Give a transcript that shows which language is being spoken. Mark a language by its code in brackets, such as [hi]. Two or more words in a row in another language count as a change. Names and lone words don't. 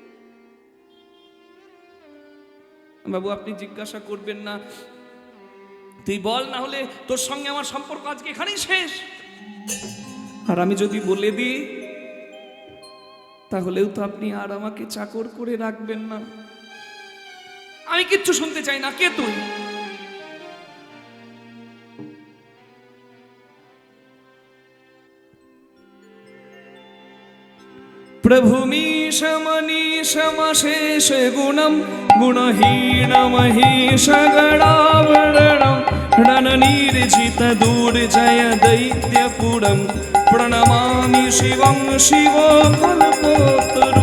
[bn] বাবু, আপনি জিজ্ঞাসা করবেন না, তুই বল, না হলে তোর সঙ্গে আমার সম্পর্ক আজকে এখানেই শেষ। আর আমি যদি বলে দিই তাহলেও তো আপনি আর আমাকে চাকর করে রাখবেন না। আমি কিচ্ছু শুনতে চাই না। কে তুই? [sa] प्रभुमीशमनीशमशेष गुणं गुणहीनमहीश गणावरणं रणनीर्जित दूर्जय दैत्यपुरं प्रणमामि शिवं शिवो कल्पोत्तरु।